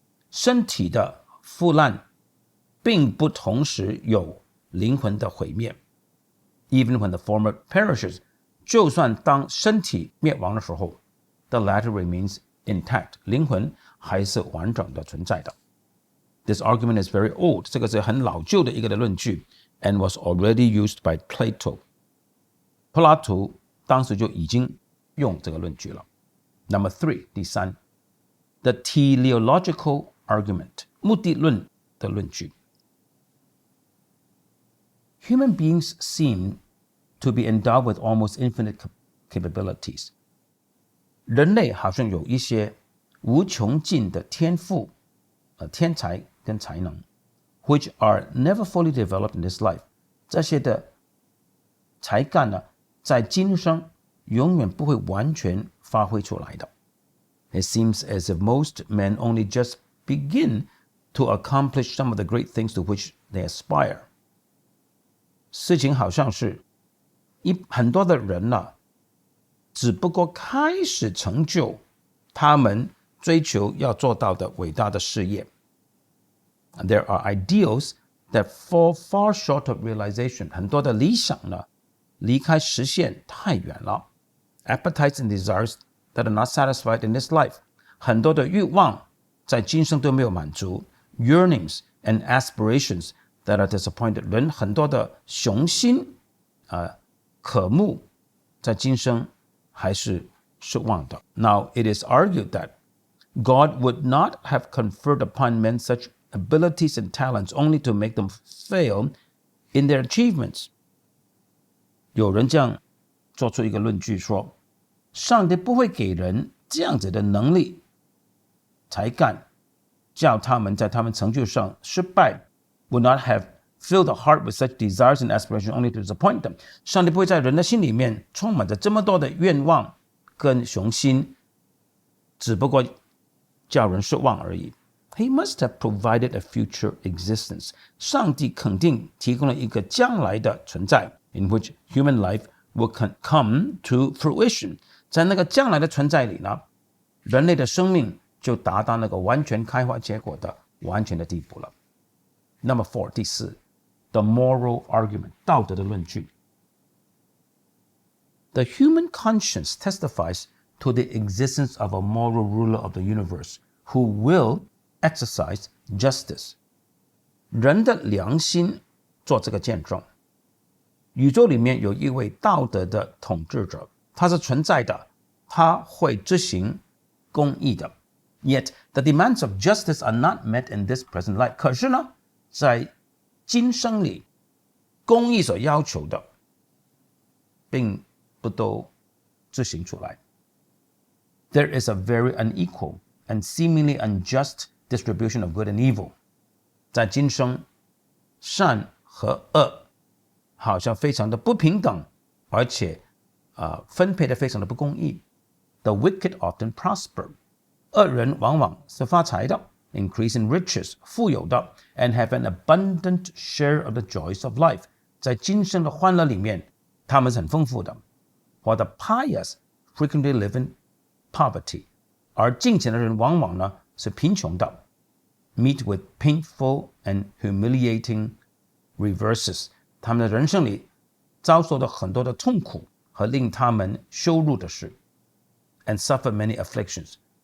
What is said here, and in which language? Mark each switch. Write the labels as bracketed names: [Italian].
[Chinese] 身体的腐烂并不同时有灵魂的毁灭。 [English] Even when the former perishes， [Chinese] 就算当身体灭亡的时候 [English] ，the latter remains intact， [Chinese] 灵魂还是完整的存在的。 [English] This argument is very old， [Chinese] 这个是很老旧的一个的论据 [English] ，and was already used by Plato。 [Chinese] 柏拉图当时就已经用这个论据了。 [English] Number 3， [Chinese] 第三 [English] ，the teleological argument， [Chinese] 目的论的论据。 [English] Human beings seem to be endowed with almost infinite capabilities。 [Chinese] 人类好像有一些无穷尽的天赋、天才跟才能 ， [English] which are never fully developed in this life。 [Chinese] 这些的才干呢，在今生永远不会完全发挥出来的。 [English] It seems as if most men only just begin to accomplish some of the great things to which they aspire。 [Chinese] 事情好像是很多的人只不过开始成就他们追求要做到的伟大的事业。 [English] There are ideals that fall far short of realization. [Chinese] 很多的理想离开实现太远了。 [English] Appetites and desires that are not satisfied in this life. [Chinese] 很多的欲望在今生都没有满足。 [English] Yearnings and aspirations that are disappointed. [Chinese] 人很多的雄心渴慕在今生还是失望的。 [English] Now it is argued that God would not have conferred upon men such abilities and talents only to make them fail in their achievements. [Chinese] 有人这样做出一个论据说，上帝不会给人这样子的能力才干，叫他们在他们成就上失败。 [English] Would not have filled the heart with such desires and aspirations only to disappoint them. [Chinese] 上帝不会在人的心里面充满着这么多的愿望跟雄心，只不过叫人失望而已。 [English] He must have provided a future existence. [Chinese] 上帝肯定提供了一个将来的存在 [English] in which human life will come to fruition. [Chinese] 在那个将来的存在里呢，人类的生命就达到那个完全开花结果的完全的地步了。 [English] Number 4， [Chinese] 第4 [English] The moral argument， [Chinese] 道德的论据。 [English] The human conscience testifies to the existence of a moral ruler of the universe who will exercise justice. [Chinese] 人的良心做这个见证，宇宙里面有一位道德的统治者，他是存在的，他会执行公义的。 [English] Yet the demands of justice are not met in this present life. [Chinese] 可是呢，在今生里，公义所要求的并不都执行出来。 [English] There is a very unequal and seemingly unjust distribution of good and evil. [Chinese] 在今生，善和恶好像非常的不平等，而且分配的非常的不公义。 [English] The wicked often prosper. [Chinese] 恶人往往是发财的 [English] increase in riches, [Chinese] 富有的 [English] and have an abundant share of the joys of life. [Chinese] 在今生的欢乐里面，他们是很丰富的。 [English] While the pious frequently live in poverty. [Chinese] 而敬虔的人往往呢是贫穷的 [English] meet with painful and humiliating reverses. [Chinese] 他们的人生里遭受了很多的痛苦和令他们羞辱的事 [English] and suffer many afflictions.